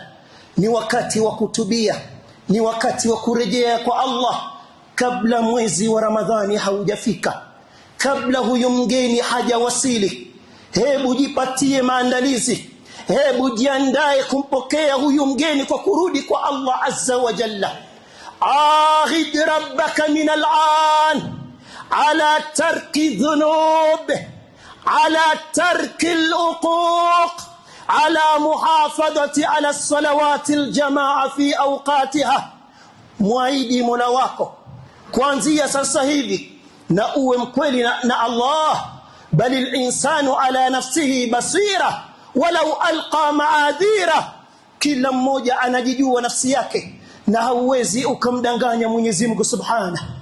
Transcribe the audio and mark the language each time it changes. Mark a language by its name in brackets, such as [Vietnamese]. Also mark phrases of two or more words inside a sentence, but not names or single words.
[Swahili] Ni wakati wa kutubia, ni wakati wa kurejea kwa Allah kabla mwezi wa Ramadhani haujafika, kabla huyu mgeni hajawasili. Hebu jipatie maandalizi, hebu jiandae kumpokea huyu mgeni kwa kurudi kwa Allah [Arabic] عز وجل. عاهد ربك من الآن على ترك الذنوب, على ترك العقوق، على محافظة على الصلوات الجماعة في أوقاتها. [Swahili] Muahidi Mola wako kuanzia sasa hivi na uwe mkweli na Allah. [Arabic] بل الإنسان على نفسه بصيرة ولو ألقى معاذيره. [Swahili] Kila mmoja anajijua nafsi yake na hauwezi ukamdanganya Mwenyezi Mungu subhanahu.